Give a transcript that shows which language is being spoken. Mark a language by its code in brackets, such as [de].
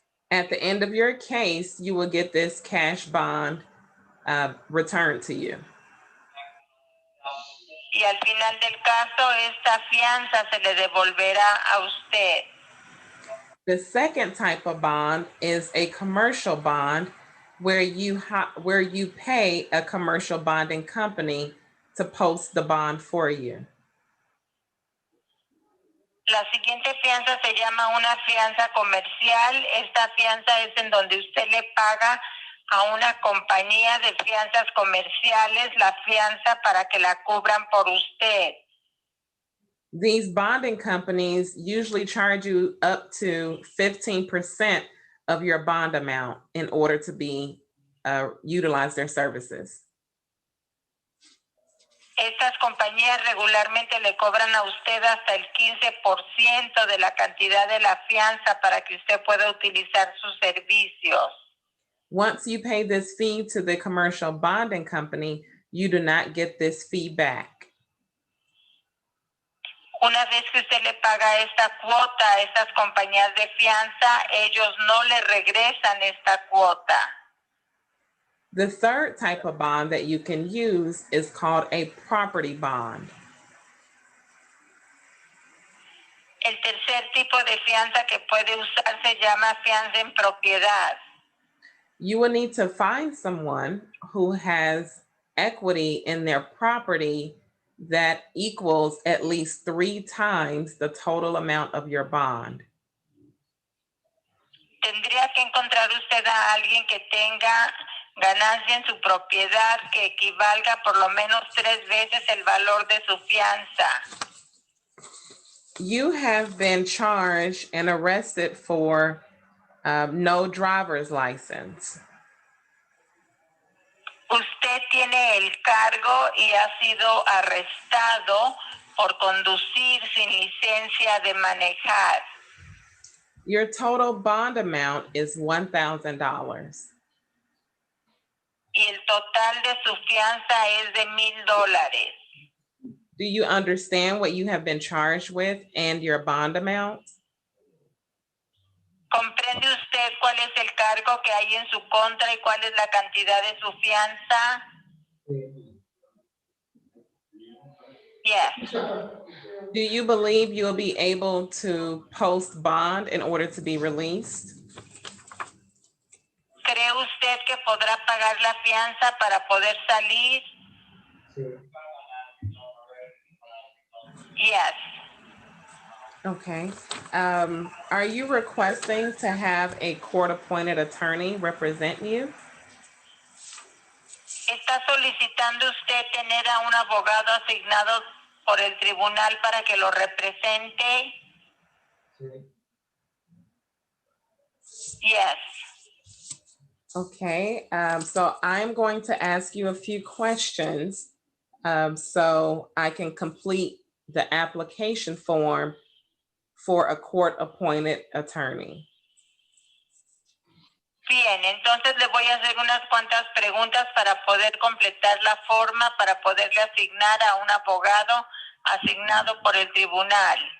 [en] At the end of your case, you will get this cash bond returned to you. [es] Y al final del caso, esta fianza se le devolverá a usted. [en] The second type of bond is a commercial bond where you pay a commercial bonding company to post the bond for you. [es] La siguiente fianza se llama una fianza comercial. Esta fianza es en donde usted le paga a una compañía de fianzas comerciales la fianza para que la cubran por usted. [en] These bonding companies usually charge you up to 15% of your bond amount in order to be utilize their services. [es] Estas compañías regularmente le cobran a usted hasta el 15% de la cantidad de la fianza para que usted pueda utilizar sus servicios. [en] Once you pay this fee to the commercial bonding company, you do not get this fee back. [es] Una vez que usted le paga esta cuota a estas compañías de fianza, ellos no le regresan esta cuota. [en] The third type of bond that you can use is called a property bond. [es] El tercer tipo de fianza que puede usar se llama fianza en propiedad. [en] You will need to find someone who has equity in their property that equals at least 3 times the total amount of your bond. [es] Tendría que encontrar usted a alguien que tenga ganancia en su propiedad que equivalga por lo menos 3 veces el valor de su fianza. [en] You have been charged and arrested for no driver's license. [es] Usted tiene el cargo y ha sido arrestado por conducir sin licencia de manejar. [en] Your total bond amount is $1,000. [es] Y el total de su fianza es de $1,000. [en] Do you understand what you have been charged with and your bond amount? [es] ¿Comprende usted cuál es el cargo que hay en su contra y cuál es la cantidad de su fianza? [en] Yes. Do you believe you'll be able to post bond in order to be released? [es] ¿Cree usted que podrá pagar la fianza para poder salir? [en] Yes. Okay. Are you requesting to have a court-appointed attorney represent you? [es] ¿Está solicitando usted tener a un abogado asignado por el tribunal para que lo represente? [en] Yes. Okay, so I'm going to ask you a few questions so I can complete the application form for a court-appointed attorney. [es] Bien, entonces le voy a hacer unas cuantas preguntas para poder completar la forma, para poderle asignar a un abogado asignado por el tribunal.